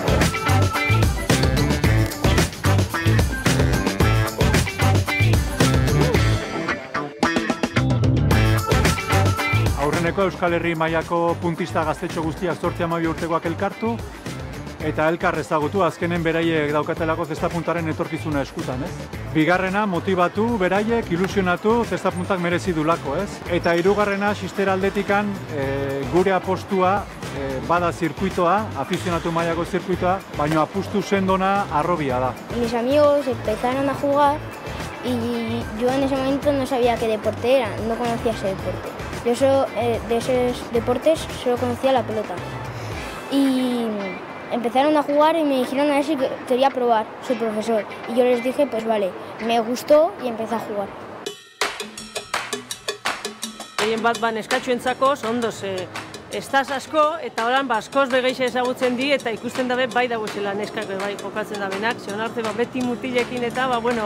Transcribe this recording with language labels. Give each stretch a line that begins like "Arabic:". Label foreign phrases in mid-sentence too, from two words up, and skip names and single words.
Basque: Aurreneko Euskal Herri mailako puntista gaztetxo guztiak 12 urtekoak elkartu, eta elkar ezagutu, azkenen beraiek daukatelako zesta-puntaren etorkizuna eskutan, ez? Bigarrena, motibatu, beraiek, ilusionatu, zesta-puntak merezi dulako, ez? Eta hirugarrena, xistera aldetikan, gure apostua bada zirkuitoa, afizionatu mailako zirkuitoa, baina apustu sendona arrobia da.
Spanish: Mis amigos empezaron a jugar y yo en ese momento no sabía qué deporte era, no conocía ese deporte. Yo de esos deportes solo conocía la pelota. Y empezaron a jugar y me dijeron a ver si quería probar, su profesor. Y yo les dije, pues vale, me gustó y empecé a jugar.
Basque: Egin bat neskatxoentzako ondo ze estaz asko eta horan askoz begeixe ezagutzen di eta ikusten dabe bai dagoela neskak bai jokatzen dabenak, ze onarte beti mutilekin eta bueno.